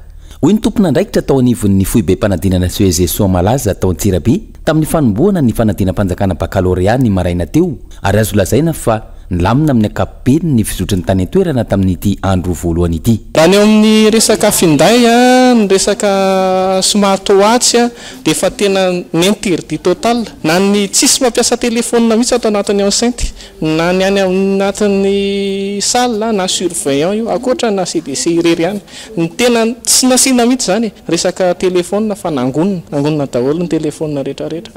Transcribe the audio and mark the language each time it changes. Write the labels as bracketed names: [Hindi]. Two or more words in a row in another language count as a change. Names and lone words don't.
[Malagasy] Hoy ny tompona andraikitra tao anivon'ny foibe mpanadinana Suez Soamalaza tao Antsirabe tamin'ny fanomboana ny fanadinam-panjakana baccalauréat ny maraina teo ary azo lazaina fa nilamina amin'ny ankapobeny ny fizotry ny tany atoerana tamin'ity andro voalohany ity. Raha ny eo amin'ny resaka finday a, ny resaka [English] smart watch [Malagasy] a, dia efa tena [French] n'interdit total [Malagasy] na ny tsisy mampiasa téléphone mihitsy ato anatin'ny enceinte na ny any anatin'ny salle na surveillant io akoatra na CDC irery ihany ny tena tsy nasiana mihitsy zany resaka téléphone fa nangonina daholo ny téléphone rehetrarehetra.